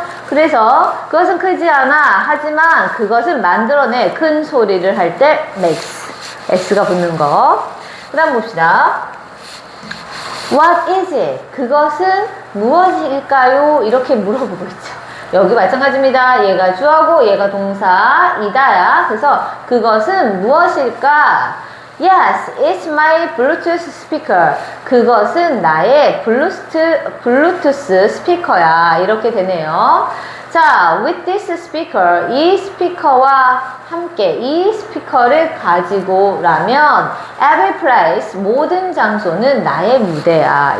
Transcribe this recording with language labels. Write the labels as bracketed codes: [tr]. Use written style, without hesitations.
[ko] 그래서 그것은 크지 않아. 하지만 그것은 만들어내 큰 소리를 할 때 makes s가 붙는 거. 그 다음 봅시다. [en] What is it? [ko] 그것은 무엇일까요? 이렇게 물어보고 있죠. 여기 마찬가지입니다. 얘가 주어고 얘가 동사이다야. 그래서 그것은 무엇일까? [en] Yes, it's my Bluetooth speaker. [ko] 그것은 나의 블루투스 스피커야. 이렇게 되네요. 자, with this speaker, 이 스피커와 함께 이 스피커를 가지고라면 every place, 모든 장소는 나의 무대야.